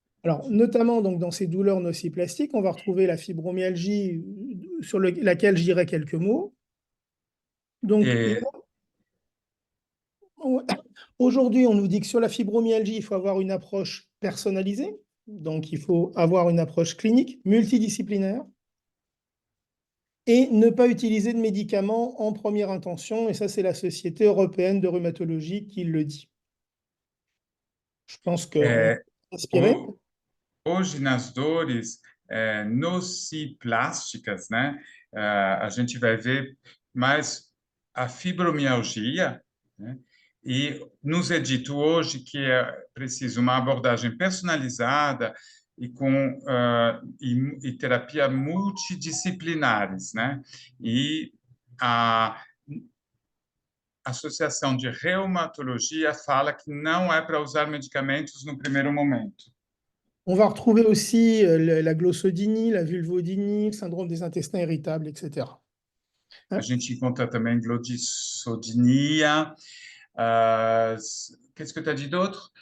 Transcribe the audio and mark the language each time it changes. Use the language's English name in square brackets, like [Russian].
[French] Alors, notamment donc, dans ces douleurs nociplastiques, on va retrouver la fibromyalgie sur laquelle je dirais quelques mots. Donc, Et aujourd'hui, on nous dit que sur la fibromyalgie, il faut avoir une approche personnalisée. Donc, il faut avoir une approche clinique, multidisciplinaire, et ne pas utiliser de médicaments en première intention. Et ça, c'est la Société européenne de rhumatologie qui le dit. Je pense qu'on est inspiré. [Portuguese] Hoje, nas dores nociplásticas, né, a gente vai ver mais a fibromialgia, né, e nos é dito hoje que é preciso uma abordagem personalizada e com e terapia multidisciplinares, né? E a Associação de Reumatologia fala que não é para usar medicamentos no primeiro momento. [French] On va retrouver aussi la glossodynie, la vulvodynie, le syndrome des intestins irritables, etc. [Portuguese] A gente encontra também glotissodinia. [French] Qu'est-ce que tu as dit d'autre?